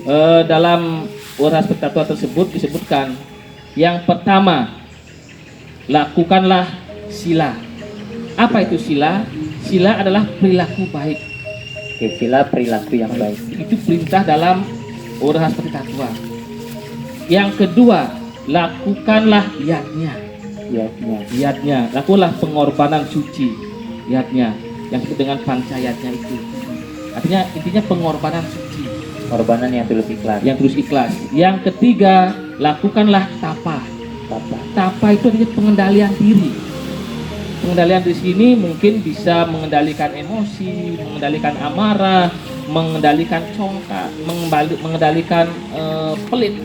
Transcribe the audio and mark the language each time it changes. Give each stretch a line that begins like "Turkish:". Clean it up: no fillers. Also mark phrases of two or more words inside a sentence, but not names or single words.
Indonesian: Dalam Warahaspati Tattva tersebut disebutkan yang pertama, lakukanlah sila. Apa itu sila? Sila adalah perilaku baik. Oke, sila perilaku yang baik. Itu perintah dalam Warahaspati Tattva. Yang kedua, lakukanlah yatnya. Yatnya, lakukanlah pengorbanan suci. Yatnya, yang disebut dengan pancayatnya itu. Artinya intinya pengorbanan suci. Pengorbanan yang tulus ikhlas. Yang tulus ikhlas. Yang ketiga, lakukanlah tapa. Tapa itu adalah pengendalian diri. Pengendalian di sini mungkin bisa mengendalikan emosi, mengendalikan amarah, mengendalikan congkak, mengendalikan pelit.